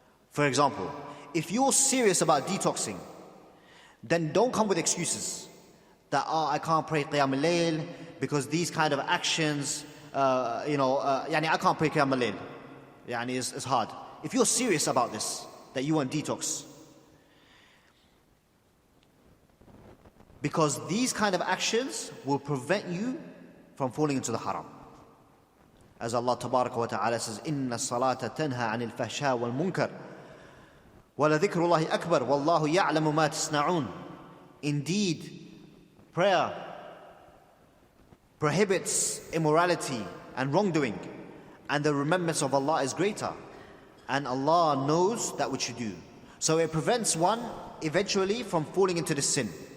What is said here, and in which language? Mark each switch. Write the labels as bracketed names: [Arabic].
[English] For example, if you're serious about detoxing, then don't come with excuses that, I can't pray Qiyam al-Layl because these kind of actions, I can't pray Qiyam al-Layl. It's hard. If you're serious about this, that you want detox, because these kind of actions will prevent you from falling into the haram. As Allah Tabaraka wa Ta'ala says, [Arabic] إِنَّ الصَّلَاةَ تَنْهَى عَنِ الْفَحْشَاءِ وَالْمُنْكَرِ وَلَذِكْرُ اللَّهِ أَكْبَرُ وَاللَّهُ يَعْلَمُ مَا تَصْنَعُونَ. [English] Indeed, prayer prohibits immorality and wrongdoing, and the remembrance of Allah is greater, and Allah knows that which you do. So it prevents one eventually from falling into the sin.